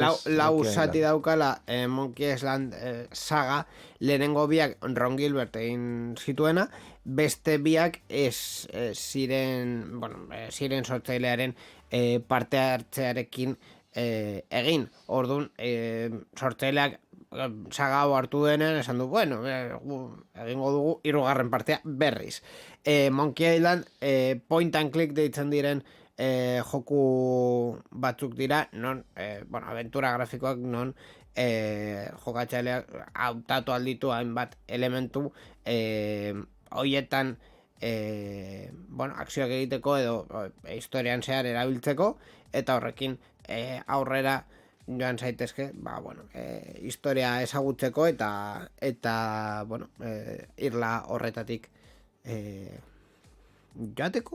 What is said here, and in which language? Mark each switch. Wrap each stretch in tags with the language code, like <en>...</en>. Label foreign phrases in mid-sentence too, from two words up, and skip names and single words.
<eu>lau zati daukala Monkey Island saga, lehenengo biak Ron Gilbert egin zituena, beste biak ziren sortzailearen parte hartzearekin egin. Orduan, sortzaileak saga hau hartu denean, esan du, egingo dugu hirugarren partea berriz. Monkey Island</eu> <en>point and click</en> <eu>deitzen diren joku batzuk dira, non, aventura grafikoak, non jokatzaileak hautatu alditu hainbat elementu hoietan akzioak egiteko edo historian zehar erabiltzeko, eta horrekin aurrera joan zaitezke, historia ezagutzeko eta irla horretatik joateko.</eu>